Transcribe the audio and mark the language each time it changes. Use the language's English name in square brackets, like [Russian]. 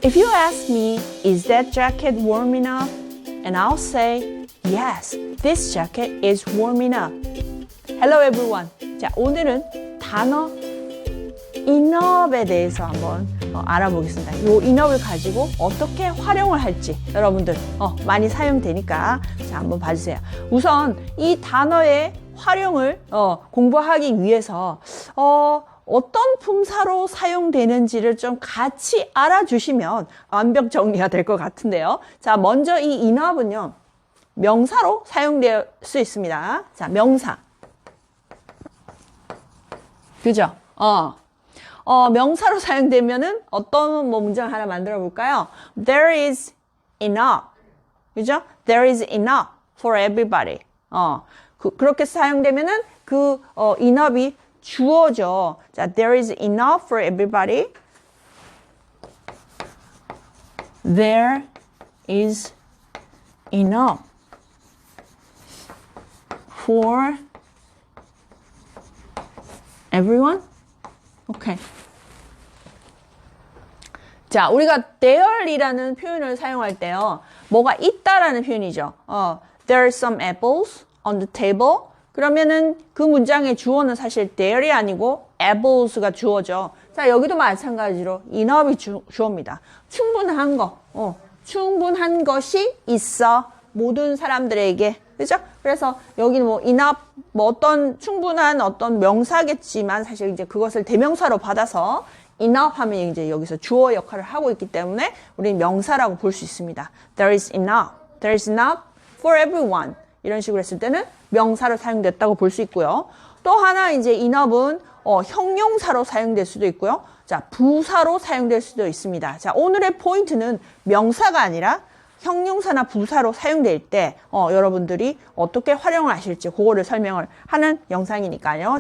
[English] If you ask me, is that jacket warm enough? And I'll say, yes, this jacket is warm enough. Hello everyone. [Korean] 자, 오늘은 단어 enough에 대해서 한번 알아보겠습니다. 이 enough를 가지고 어떻게 활용을 할지 여러분들 많이 사용되니까 자, 한번 봐주세요. 우선 이 단어의 활용을 공부하기 위해서 어떤 품사로 사용되는지를 좀 같이 알아주시면 완벽 정리가 될 것 같은데요. 자, 먼저 이 enough는요, 명사로 사용될 수 있습니다. 자, 명사. 그죠? 명사로 사용되면은 어떤 문장 하나 만들어 볼까요? [English] There is enough. [Korean] 그죠? [English] There is enough for everybody. [Korean] 그렇게 사용되면은 enough이 주어져. [English] 자, there is enough for everybody. There is enough for everyone? [Korean] 오케이. 자, 우리가 there이라는 표현을 사용할 때요, 뭐가 있다라는 표현이죠. [English] There are some apples on the table. [Korean] 그러면은 그 문장의 주어는 사실 there이 아니고 apples가 주어죠. 자, 여기도 마찬가지로 enough이 주어입니다. 충분한 거, 충분한 것이 있어. 모든 사람들에게. 그죠? 그래서 여기는 뭐 enough, 뭐 어떤 충분한 어떤 명사겠지만 사실 이제 그것을 대명사로 받아서 enough 하면 이제 여기서 주어 역할을 하고 있기 때문에 우리는 명사라고 볼 수 있습니다. [English] There is enough. There is enough for everyone. [Korean] 이런 식으로 했을 때는 명사로 사용됐다고 볼 수 있고요. 또 하나 이제 enough는 형용사로 사용될 수도 있고요. 자, 부사로 사용될 수도 있습니다. 자, 오늘의 포인트는 명사가 아니라 형용사나 부사로 사용될 때 여러분들이 어떻게 활용을 하실지 그거를 설명을 하는 영상이니까요.